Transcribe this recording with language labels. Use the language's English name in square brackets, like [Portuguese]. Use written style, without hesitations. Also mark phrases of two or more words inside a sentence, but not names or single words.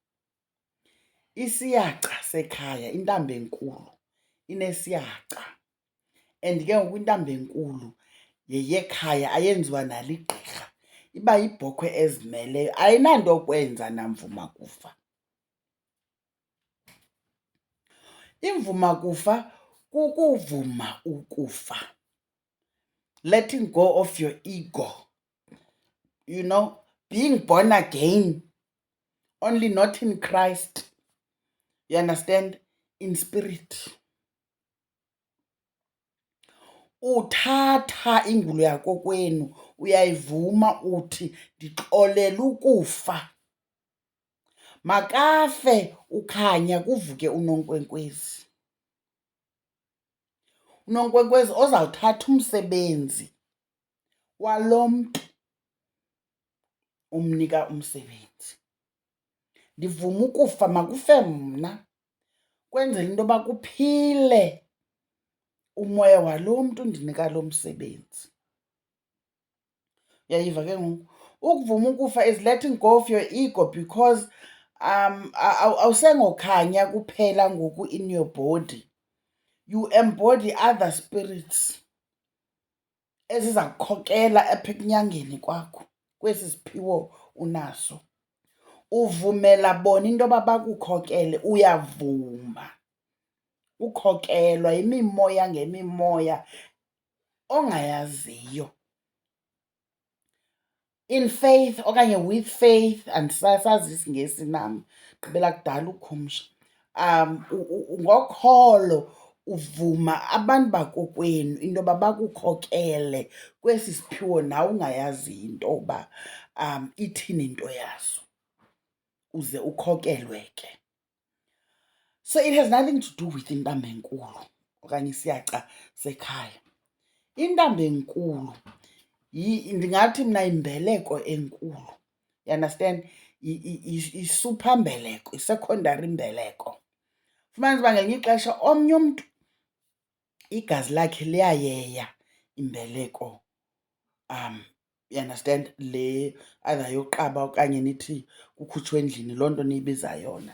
[Xhosa] Isiyaca sekhaya, intambo enkulu, inesiyaca, and ke ngoku intambo enkulu yeyekhaya ayenziwa naligqirha. Iba yibhokhwe ezimeleyo, ayinanto kwenza namvuma kufa. Imvuma kufa kukuvuma ukufa, [English] letting go of your ego, being born again, only not in Christ, you understand, in spirit. [Xhosa] Uthatha ingulo yakokwenu uyayivuma, uthi ndixolela ukufa, makafe ukhanya kuvuke uNonkwenkwezi. uNonkwenkwezi ozawuthatha umsebenzi walo mntu umnika umsebenzi. Ndivuma ukufa, makufe mna, kwenzela into yoba kuphile umoya walo mntu ndinika lo msebenzi. Uyayiva ke ngoku? Ukuvuma ukufa [English] is letting go of your ego, [Xhosa] because awusengokhanya kuphela ngoku [English] in your body. You embody other spirits [Xhosa] eziza kukhokela apha ekunyangeni kwakho, kwesi siphiwo unaso. Uvumela bona into yoba bakukhokele, uyavuma ukhokelwa yimimoya ngemimoya ongayaziyo. [English] in faith okanye with faith, [Xhosa] andisasazi isiNgesi nam, gqibela kudala ukhumsha. Ngokholo uvuma abantu bakokwenu into yoba bakukhokele kwesi siphiwo nawe ungayaziyo into yoba ithini into yaso, uze ukhokelwe ke. [English] So it has nothing to do with [Xhosa] intambo enkulu okanye isiyaca sekhaya. Intambo enkulu ndingathi mna yimbeleko enkulu. [English] You understand? [Xhosa] I-super mbeleko, i-secondary mbeleko. Fumanisa uba ngelinye ixesha omnye umntu igazi lakhe liyayeya imbeleko, [English] you understand, [Xhosa] le either yoqaba okanye nithi kukhutshwa endlini, loo nto niyibiza yona.